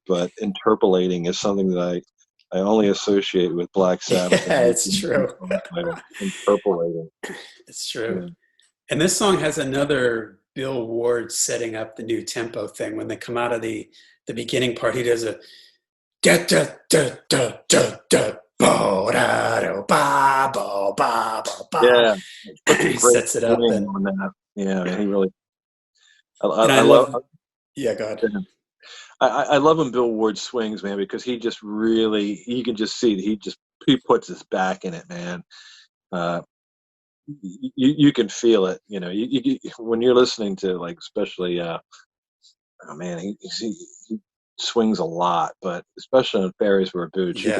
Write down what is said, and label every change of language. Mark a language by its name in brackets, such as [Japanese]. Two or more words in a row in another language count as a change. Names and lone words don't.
[English] But interpolating is something that I only associate with Black Sabbath. yeah, it's true. Interpolating. It's true. Yeah. And this song has another Bill Ward setting up the new tempo thing. When they come out of the beginning part, he does a da da da da da da bo da do ba bo ba bo ba. Yeah, such a He great sets it up, swing and on that. Yeah, he really. I I love. love. Yeah, God. I love when Bill Ward swings, man, because he just really, you can just see that he puts his back in it, man. You can feel it, when you're listening to, like, especially, oh man, he swings a lot, but especially on Fairies Wear Boots, you can